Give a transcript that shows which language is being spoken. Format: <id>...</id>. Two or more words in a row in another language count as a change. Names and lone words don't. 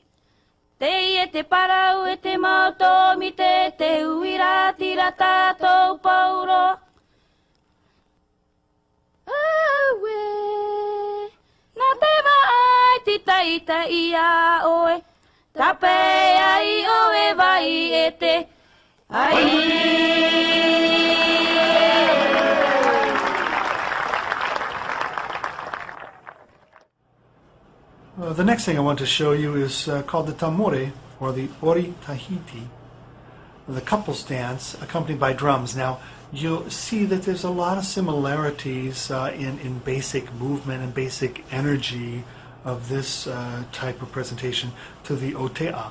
<ty>Te e te parau e te mautomi te uira tira tātou pauro. Aue, nā te mai ti taita ia oe, tape ai oe vai e te ai.</ty> <en>The next thing I want to show you is called the tamore, or the ori Tahiti, the couples dance accompanied by drums. Now, you'll see that there's a lot of similarities in basic movement and basic energy of this type of presentation to the otea.</en>